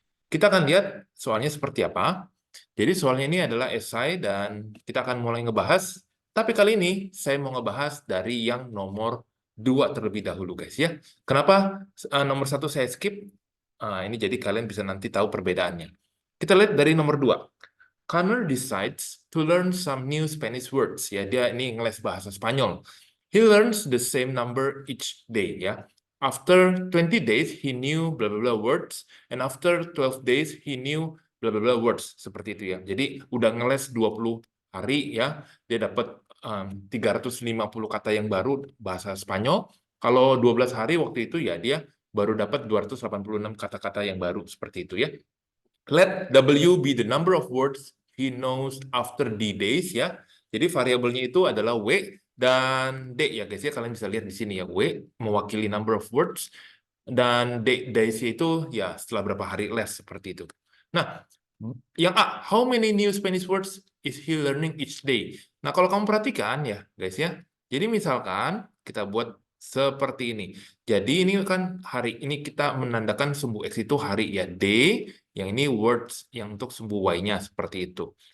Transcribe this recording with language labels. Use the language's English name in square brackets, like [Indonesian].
[Indonesian] Kita akan lihat soalnya seperti apa. Jadi soalnya ini adalah esai dan kita akan mulai ngebahas. Tapi kali ini saya mau ngebahas dari yang nomor 2 terlebih dahulu guys ya. Kenapa nomor 1 saya skip? Ini jadi kalian bisa nanti tahu perbedaannya. Kita lihat dari nomor 2. [English] Connor decides to learn some new Spanish words. [Indonesian] Ya, dia ini ngeles bahasa Spanyol. [English] He learns the same number each day. Ya, after 20 days he knew blah blah blah words, and after 12 days he knew blah blah blah words. [Indonesian] Seperti itu ya. Jadi udah ngeles 20 hari ya, dia dapat 350 kata yang baru bahasa Spanyol. Kalau 12 hari waktu itu ya dia baru dapat 286 kata-kata yang baru seperti itu ya. [English] Let W be the number of words he knows after D days ya. [Indonesian] Jadi variabelnya itu adalah W dan D ya guys ya. Kalian bisa lihat di sini ya. W mewakili [English] number of words [Indonesian] dan D days itu ya setelah berapa hari les seperti itu. Nah, yang A, [English] how many new Spanish words is he learning each day? [Indonesian] Nah, kalau kamu perhatikan ya guys ya. Jadi misalkan kita buat seperti ini. Jadi ini kan hari ini kita menandakan sumbu X itu hari ya. D, yang ini words yang untuk sumbu Y-nya seperti itu.